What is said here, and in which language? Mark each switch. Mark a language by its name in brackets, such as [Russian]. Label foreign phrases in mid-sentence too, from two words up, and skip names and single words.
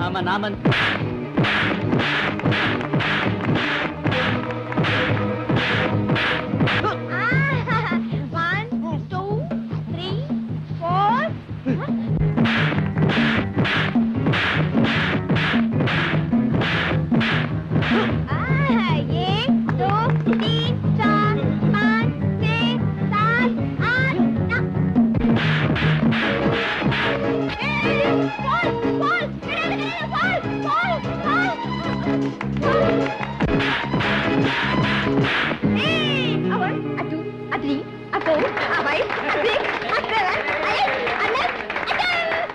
[English] ராமன். One, two, three, four. [Hindi] एक दो तीन चार पाँच छः सात आठ नौ. [English] Fall, fall, fall, fall. A one, a two, a three, a four, a five, a six, a seven, a eight, a nine, a 10.